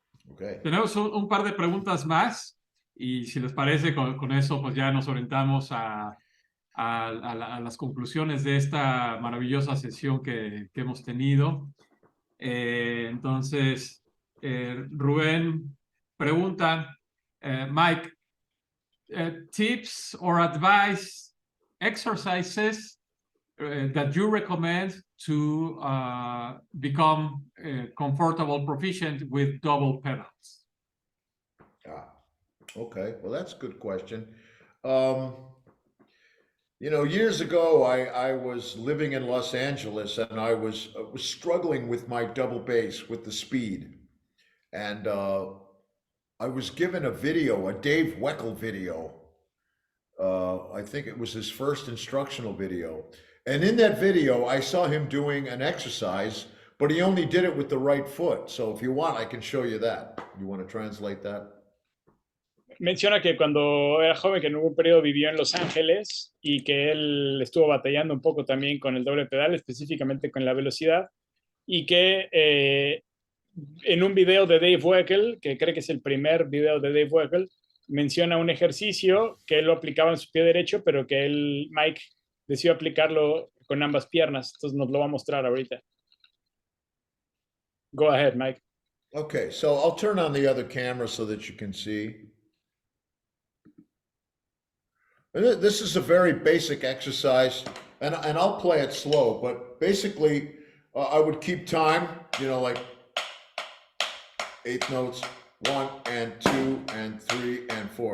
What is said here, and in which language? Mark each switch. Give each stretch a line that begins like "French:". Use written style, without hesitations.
Spanish: Okay. Tenemos un par de preguntas más y si les parece, con eso pues ya nos orientamos a las conclusiones de esta maravillosa sesión que hemos tenido. Entonces, Rubén pregunta,
English: Mike, tips or advice, exercises that you recommend to become comfortable, proficient with double pedals? Okay, well, that's a good question. You know, years ago, I was living in Los Angeles and I was struggling with my double bass with the speed. And I was given a video, a Dave Weckl video. I think it was his first instructional video. And in that video, I saw him doing an exercise, but he only did it with the right foot. So if you want, I can show you that. You want to translate that?
Spanish: Menciona que cuando era joven, que en algún periodo vivió en Los Ángeles y que él estuvo batallando un poco también con el doble pedal, específicamente con la velocidad, y que en un video de Dave Weckl, que cree que es el primer video de Dave Weckl, menciona un ejercicio que él lo aplicaba en su pie derecho, pero que Mike decidió aplicarlo con ambas piernas. Entonces nos lo va a mostrar ahorita.
English: Go ahead, Mike. Okay, so I'll turn on the other camera so that you can see. This is a very basic exercise, and I'll play it slow, but basically I would keep time, you know, like 8 notes, 1 and 2 and 3 and 4.